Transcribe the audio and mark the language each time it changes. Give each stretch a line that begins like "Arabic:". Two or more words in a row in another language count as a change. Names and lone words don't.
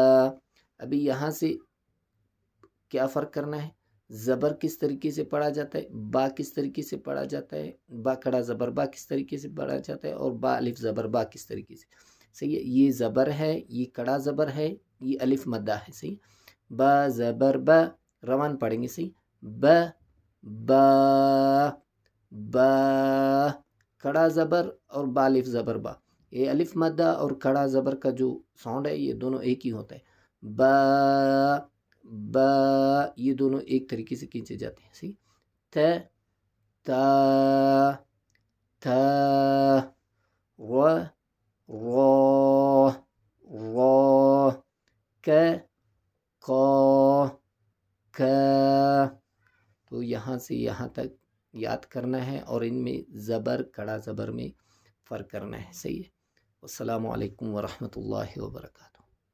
Urdu: ابھی یہاں سے کیا فرق کرنا ہے؟ زبر کس طریقے سے پڑھا جاتا ہے، با کس طریقے سے پڑھا جاتا ہے، با کڑا زبر با کس طریقے سے پڑھا جاتا ہے، اور با الف زبر با کس طریقے سے، صحیح ہے؟ یہ زبر ہے، یہ کڑا زبر ہے، یہ الف مدہ ہے، صحیح؟ با زبر با، روان پڑھیں گے، صحیح؟ با با با، کڑا زبر اور با الف زبر با، یہ الف مدہ اور کڑا زبر کا جو ساؤنڈ ہے یہ دونوں ایک ہی ہوتا ہے۔ با با، یہ دونوں ایک طریقے سے کھینچے جاتے ہیں، صحیح؟ تا تا تا، را را را، کا کا کا۔ تو یہاں سے یہاں تک یاد کرنا ہے اور ان میں زبر کڑا زبر میں فرق کرنا ہے، صحیح ہے؟
Arabic: السلام علیکم ورحمۃ اللہ وبرکاتہ۔